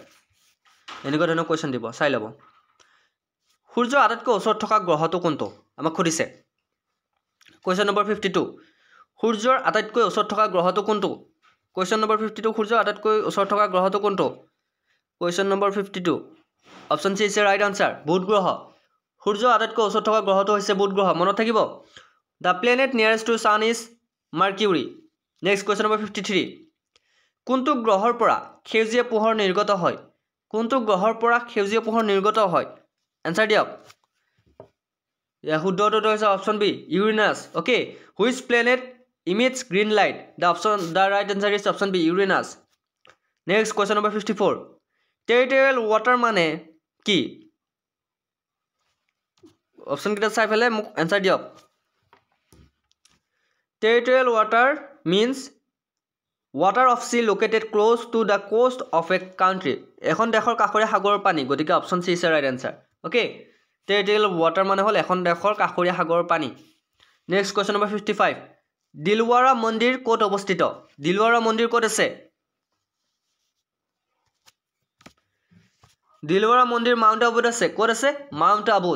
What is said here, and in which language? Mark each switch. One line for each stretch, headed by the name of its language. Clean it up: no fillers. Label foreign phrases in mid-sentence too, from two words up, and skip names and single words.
Assamese: এনেকুৱা ধৰণৰ কোৱেশ্চন দিব চাই লব সূৰ্যৰ আটাইতকৈ ওচৰত থকা গ্ৰহটো কোনটো আমাক খুদিছে
English: question number
Assamese: 52 সূৰ্যৰ আটাইতকৈ ওচৰত থকা গ্ৰহটো কোনটো
English: question number
Assamese: 52 সূৰ্যৰ আটাইতকৈ ওচৰত থকা গ্ৰহটো কোনটো
English: question number
Assamese: 52
English: option C is right answer
Assamese: বুধ গ্ৰহ সূৰ্যৰ আটাইতকৈ ওচৰত থকা গ্ৰহটো হৈছে বুধ গ্ৰহ মনত থাকিব
English: The planet nearest to sun is Mercury. Next question number 53.
Assamese: কোনটো গ্ৰহৰ পৰা সেউজীয়া পোহৰ নিৰ্গত হয় কোনটো গ্ৰহৰ পৰা সেউজীয়া পোহৰ নিৰ্গত হয় আনসাৰ দিয়ক ইয়া শুদ্ধ উত্তৰটো হৈছে
English: option B Uranus okay which planet emits green light the right answer is option b Uranus. Next question number 54. Territorial water
Assamese: মানে কি অপচন কিটা চাই ফেলে মোক আনসাৰ দিয়ক
English: Territorial water means water of sea located close to the coast of a country.
Assamese: এখন দেশৰ কাষৰীয়া সাগৰৰ পানী, গতিকে
English: option C is the right answer.
Assamese: ওকে,
English: territorial water
Assamese: মানে হ'ল এখন দেশৰ কাষৰীয়া সাগৰৰ পানী।
English: next question number
Assamese: 55, দিলৱাৰা মন্দিৰ ক'ত অৱস্থিত? দিলৱাৰা মন্দিৰ ক'ত আছে? দিলৱাৰা মন্দিৰ মাউণ্ট আবুত আছে। ক'ত আছে? মাউণ্ট আবুত।